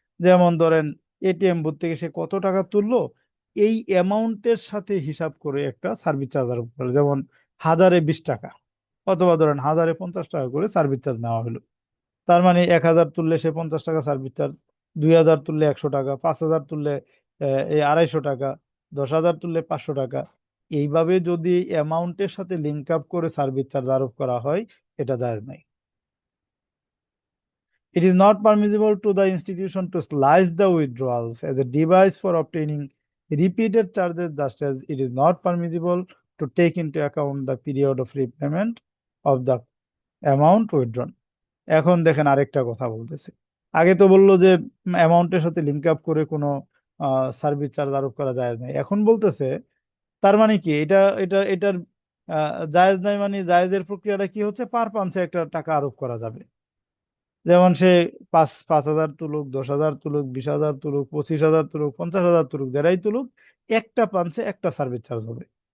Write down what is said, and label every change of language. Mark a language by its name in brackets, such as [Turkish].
[Bangla] যেমন ধরেন ATM booth থেকে সে কত টাকা তুললো এই অ্যামাউন্টের সাথে হিসাব করে একটা সার্ভিস চার্জ আরোপ করে, যেমন 1020 টাকা অথবা ধরেন 1050 টাকা করে সার্ভিস চার্জ নেওয়া হলো। তার মানে 1000 তুললে সে 50 টাকা সার্ভিস চার্জ, 2000 তুললে 100 টাকা, 5000 তুললে এই 250 টাকা, 10,000 তুললে 500 টাকা। এইভাবে যদি অ্যামাউন্টের সাথে লিঙ্ক আপ করে সার্ভিস চার্জ আরোপ করা হয় এটা জায়েজ নাই। [English] It is not permissible to the institution to slice the withdrawals as a device for obtaining repeated charges, just as it is not permissible to take into account the period of repayment of the amount withdrawn. [Bangla] এখন দেখেন আরেকটা কথা বলতেছে। আগে তো বললো যে অ্যামাউন্টের সাথে লিঙ্ক আপ করে কোনো সার্ভিস চার্জ আরোপ করা যায় না, এখন বলতেছে তার মানে কি এটার জায়েজ নাই, মানে জায়েজের প্রক্রিয়াটা কি হচ্ছে, পার পাঞ্চে একটা টাকা আরোপ করা যাবে। যেমন সে 5,000 তুলুক, 10,000 তুলুক, 20,000 তুলুক, 25,000 তুলুক, 50,000 তুলুক, যারাই তুলুক, একটা পাঞ্চে একটা সার্ভিস চার্জ হবে।